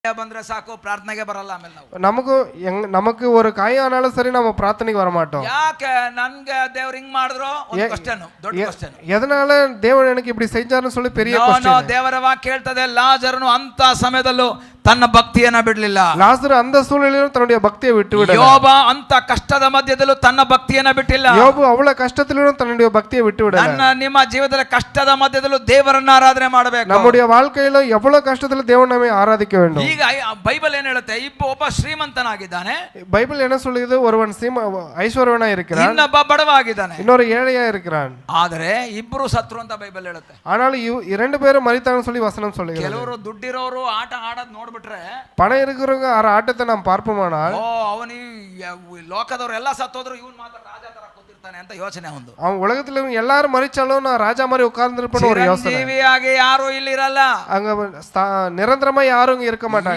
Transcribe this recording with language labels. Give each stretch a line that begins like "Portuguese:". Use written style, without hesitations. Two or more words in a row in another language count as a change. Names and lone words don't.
Kannada: ಬಂದ್ರೆ ಸಾಕು ಪ್ರಾರ್ಥನೆಗೆ ಬರಲ್ಲ ಆಮೇಲೆ
Tamil: நமக்கு ஒரு காயம் ஆனாலும் சரி நம்ம பிரார்த்தனைக்கு வர மாட்டோம்.
Kannada: ಯಾಕೆ ನನ್ಗೆ ದೇವ್ರು ಹಿಂಗ್ ಮಾಡಿದ್ರು ಒಂದು ಕ್ವೆಶ್ಚನ್ ದೊಡ್ಡ ಕ್ವೆಶ್ಚನ್
Tamil: எதனால தேவன் எனக்கு இப்படி செஞ்சாருன்னு சொல்லி பெரிய ಕ್ವೆಶ್ಚನ್.
Kannada: ದೇವರ ವಾಕ್ಯ ಹೇಳ್ತದೆ ಲಾಜರನು ಅಂತ ಸಮಯದಲ್ಲೂ ತನ್ನ ಭಕ್ತಿಯನ್ನ ಬಿಡಲಿಲ್ಲ.
Tamil: ಲಾಜರ್ அந்த சூழ்நிலையிலும் தன்னுடைய பக்தியை விட்டு விடல.
Kannada: ಯೋಬ ಅಂತ ಕಷ್ಟದ ಮಧ್ಯದಲ್ಲೂ ತನ್ನ ಭಕ್ತಿಯನ್ನ ಬಿಟ್ಟಿಲ್ಲ.
Tamil: யோபு அவ்வளவு கஷ்டத்திலும் தன்னுடைய பக்தியை விட்டு விடல.
Kannada: ನಿಮ್ಮ ಜೀವಿತದಲ್ಲಿ ಕಷ್ಟದ ಮಧ್ಯದಲ್ಲೂ ದೇವರನ್ನ ಆರಾಧನೆ ಮಾಡಬೇಕು.
Tamil: நம்முடைய வாழ்க்கையில எவ்வளவு கஷ்டத்திலும் தேவனை நாமே ஆராதிக்க வேண்டும்.
Kannada: ಈಗ ಬೈಬಲ್ ಏನು ಹೇಳುತ್ತೆ, ಒಬ್ಬ ಶ್ರೀಮಂತನಾಗಿದ್ದಾನೆ,
Tamil: பைபிள் என்ன சொல்லுது, ஒருவன் ஐஸ்வர்யவனா இருக்கிறான்,
Kannada: ಇನ್ನೊಬ್ಬ ಬಡವಾಗಿದ್ದಾನೆ,
Tamil: இன்னொரு ஏழையா இருக்கிறான்.
Kannada: ಆದರೆ ಇಬ್ಬರು ಸತ್ರು ಅಂತ ಬೈಬಲ್ ಹೇಳುತ್ತೆ.
Tamil: ஆனால் இரண்டு பேரும் மரித்தாங்கன்னு சொல்லி வசனம் சொல்லுகிறது.
Kannada: ಕೆಲವರು ದುಡ್ಡಿರೋರು ಆಟ ಆಡೋದು ನೋಡ್ಬಿಟ್ರೆ,
Tamil: பணம் இருக்கிறவங்க ஆட்டத்தை நாம் பார்ப்போமானால்,
Kannada: ಅವನು ಲೋಕದವರು ಎಲ್ಲ ಸತ್ತೋದ್ರು ಇವನು ಮಾತ್ರ ರಾಜ ತರ ಕೂತಿರ್ತಾನೆ ಅಂತ ಯೋಚನೆ.
Tamil: அவன் உலகத்துல எல்லாரும் மரிச்சாலும் நான் ராஜா மாதிரி உட்கார்ந்து இருப்பேன்னு ஒரு யோசனை.
Kannada: ಜೀವಿಯಾಗಿ ಯಾರು ಇಲ್ಲಿ ಇರಲ್ಲ,
Tamil: அங்க நிரந்தரமா யாரும் இருக்க மாட்டாங்க.